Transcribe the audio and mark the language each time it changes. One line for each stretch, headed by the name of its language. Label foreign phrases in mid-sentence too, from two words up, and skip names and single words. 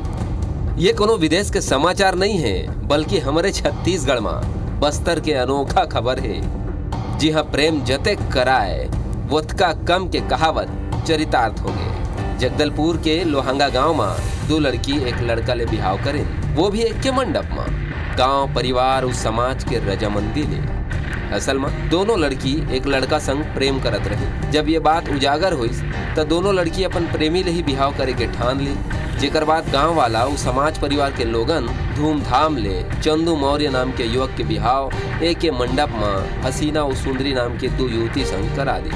Chhattisgarhi: ये कोनो विदेश के समाचार नहीं है, बल्कि हमारे छत्तीसगढ़ में बस्तर के अनोखा खबर है। जी हाँ, प्रेम जते कराए वोतका कम के कहावत चरितार्थ हो गए। जगदलपुर के लोहंगा गांव में दो लड़की एक लड़का ले बिहाव करे, वो भी एक के मंडप में। गांव परिवार उस समाज के रजामंदी ले। असल में दोनों लड़की एक लड़का संग प्रेम करत रही। जब ये बात उजागर हुई तो दोनों लड़की अपन प्रेमी ले ही बिहाव करे के ठान ली। जेकर बाद गांव वाला उस समाज परिवार के लोगन धूमधाम ले चंदू मौर्य नाम के युवक के बिहाव एक के मंडप में हसीना और सुंदरी नाम के दो युवती संग करा दी।